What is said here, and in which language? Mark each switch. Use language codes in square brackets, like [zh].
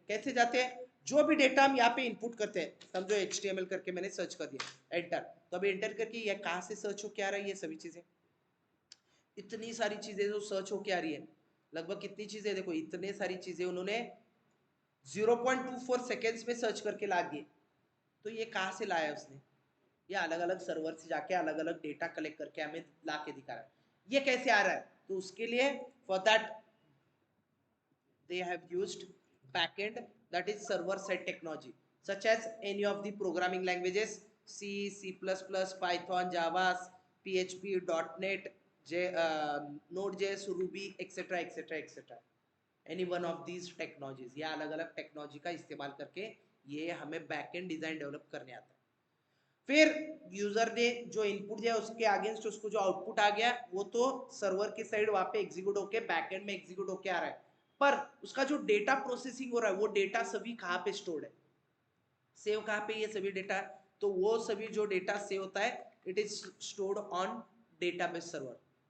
[hi] कैसे जाते हैं, जो भी डेटा हम यहाँ पे इनपुट करते हैं, समझो HTML करके मैंने सर्च कर दिया, एंटर, तो अभी एंटर करके ये कहाँ से सर्च होके आ रहा है, ये सभी चीजें, इतनी सारी चीजें जो सर्च होके आ रही है, लगभग कितनी चीजें, देखो इतने सारी चीजें उन्होंने 0.24 सेकेंड्स में सर्च करके ला दिए। तो ये कहाँ से लाया उसने, ये अलग अलग सर्वर से जाके अलग अलग डेटा कलेक्ट करके हमें ला के दिखा रहा है। ये कैसे आ रहा है, तो उसके लिए [en] For that they have used backend, that is server side technology, such as any of the programming languages, C, C++, Python, Java, PHP, .NET, Node.js, Ruby, etc., etc., etc. Any one of these technologies, [hi] ये अलग अलग technology का इस्तेमाल करके ये हमें backend design develop करने आता है। फिर यूजर ने जो इनपुट दिया उसके अगेंस्ट उसको जो आउटपुट आ गया वो तो सर्वर की साइड वहां पे एग्जीक्यूट होके बैकएंड में एग्जीक्यूट होके आ रहा है, पर उसका जो डेटा प्रोसेसिंग हो रहा है वो डेटा सभी कहाँ पे स्टोर्ड है, सेव कहाँ पे ये सभी डेटा, तो वो सभी जो डेटा सेव होता है [en] it is stored on database server,